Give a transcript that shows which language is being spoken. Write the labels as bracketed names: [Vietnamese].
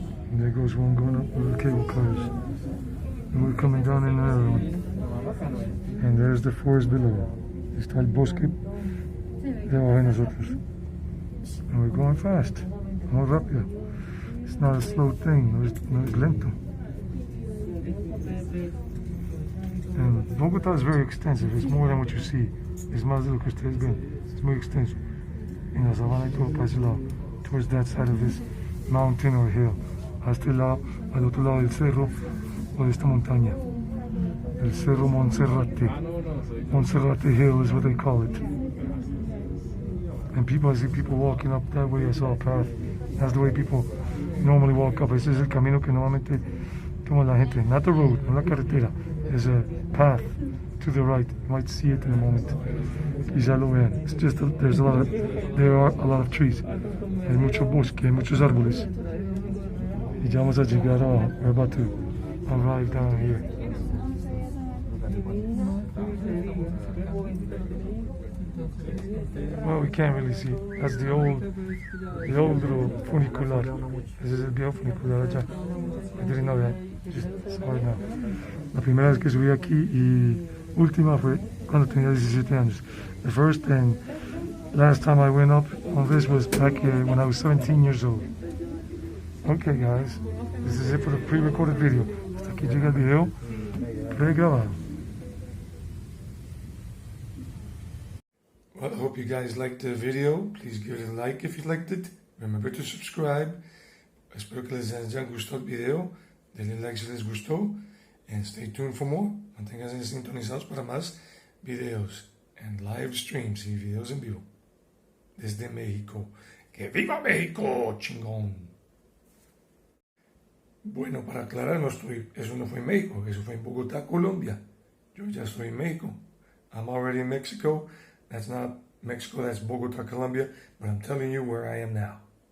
[English] And there goes one going up with the cable cars. And we're coming down in another one. And there's the forest below. [Spanish] Está el bosque debajo de nosotros. [English] And we're going fast. [Spanish] Muy rápido. [English] It's not a slow thing, [Spanish] no es lento. [English] And Bogota is very extensive. It's more than what you see. [Spanish] Es más de lo que ustedes ven. It's muy extenso. En la sabana y todo para ese lado. [English] Towards that side of this mountain or hill. [Spanish] A este lado, al otro lado del cerro o de esta montaña. El cerro Monserrate. [English] Monserrate Hill is what they call it. And I see people walking up that way. I saw a path. That's the way people normally walk up. [Spanish] Ese es el camino que normalmente toma la gente. [English] Not the road, [Spanish] no la carretera. [English] There's a path to the right. You might see it in a moment. [Spanish] Quizá lo vean. [English] It's just there are a lot of trees. [Spanish] Hay mucho bosque, hay muchos árboles. Y ya vamos a llegar abajo. [English] We're about to arrive down here. Well, we can't really see. That's the old little funicular. [Spanish] Ese es el viejo funicular allá. [English] I didn't know that. Just saw it now. [Spanish] La primera vez que subí aquí y última fue cuando tenía 17 años. [English] The first and last time I went up on this was back when I was 17 years old. Okay, guys, this is it for the pre-recorded video. [Spanish] Hasta aquí llega el video pre-grabado. [English] Well, I hope you guys liked the video. Please give it a like if you liked it. Remember to subscribe. [Spanish] Espero que les haya gustado el video. Denle like si les gustó. [English] And stay tuned for more. [Spanish] Manténganse sintonizados para más videos [English] and live streams [Spanish] y videos en vivo. Desde México. ¡Que viva México, chingón! Bueno, para aclarar, eso no fue en México. Eso fue en Bogota, Colombia. Yo ya estoy en México. [English] I'm already in Mexico. That's not Mexico, that's Bogota, Colombia, but I'm telling you where I am now.